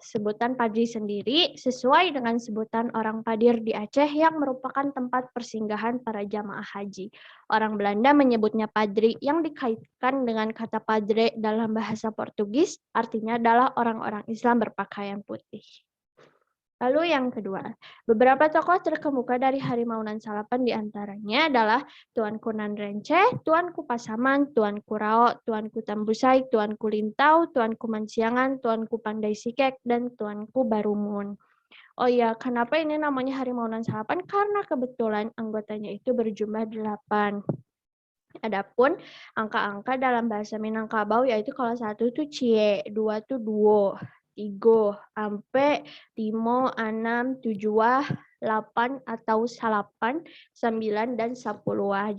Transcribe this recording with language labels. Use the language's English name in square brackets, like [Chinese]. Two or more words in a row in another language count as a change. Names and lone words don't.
[Indonesian] Sebutan Padri sendiri sesuai dengan sebutan orang Padir di Aceh yang merupakan tempat persinggahan para jamaah haji. Orang Belanda menyebutnya Padri yang dikaitkan dengan kata Padre dalam bahasa Portugis, artinya adalah orang-orang Islam berpakaian putih. Lalu yang kedua, beberapa tokoh terkemuka dari Harimaunan Salapan diantaranya adalah Tuanku Nanrence, Tuanku Pasaman, Tuanku Rao, Tuanku Tambusai, Tuanku Lintau, Tuanku Mansiangan, Tuanku Pandai Sikek, dan Tuanku Barumun. Oh iya, kenapa ini namanya Harimaunan Salapan? Karena kebetulan anggotanya itu berjumlah 8. Adapun angka-angka dalam bahasa Minangkabau yaitu kalau 1 itu cie, 2 itu duo, 3, ampe, 5, 6, 7, 8 atau salapan, 9, dan 10.